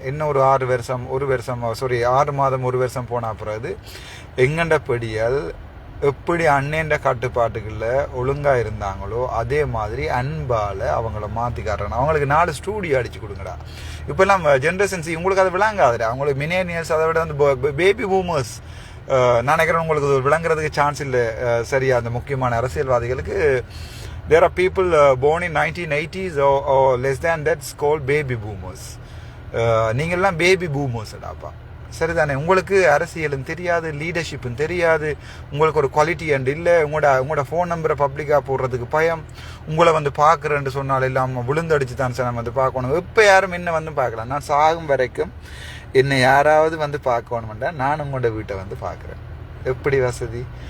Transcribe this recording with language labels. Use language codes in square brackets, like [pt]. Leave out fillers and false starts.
[ta] இன்னும் ஒரு 6 மாதம் 1 வருஷம் போன பிறகு எங்கண்ட படியால் எப்படி அண்ணேண்ட கட்டுப்பாட்டுகளில் ஒழுங்காக இருந்தாங்களோ அதே மாதிரி அன்பால் அவங்கள மாற்றி காட்டுறேன். அவங்களுக்கு 4 ஸ்டூடியோ அடிச்சு கொடுங்கடா. இப்போல்லாம் ஜென்ரேஷன்ஸ் உங்களுக்கு அதை விளங்காதுடா. அவங்களுக்கு மில்லேனியல்ஸ், அதை விட வந்து பேபி பூமர்ஸ் நான் நினைக்கிறேன் உங்களுக்கு விளங்குறதுக்கு சான்ஸ் இல்லை சரியா. அந்த முக்கியமான அரசியல்வாதிகளுக்கு [en] there are people born in 1980s or less than that's called baby boomers. [ta] நீங்கள்லாம் பேபி பூமர்ஸ்டாப்பா, சரிதானே? உங்களுக்கு அரசியலும் தெரியாது, லீடர்ஷிப்பும் தெரியாது, உங்களுக்கு ஒரு குவாலிட்டி அண்ட் இல்லை. உங்களோட ஃபோன் நம்பரை பப்ளிக்காக போடுறதுக்கு பயம். உங்களை வந்து பார்க்குறேன்னு சொன்னால் இல்லாமல் விழுந்தடிச்சு தான் சார் நம்ம வந்து பார்க்கணும். இப்போ யாரும் என்ன வந்து பார்க்கலாம். நான் சாகும் வரைக்கும் என்னை யாராவது வந்து பார்க்கணுமெண்டா நான் உங்களோட வீட்டை வந்து பார்க்குறேன். எப்படி வசதி?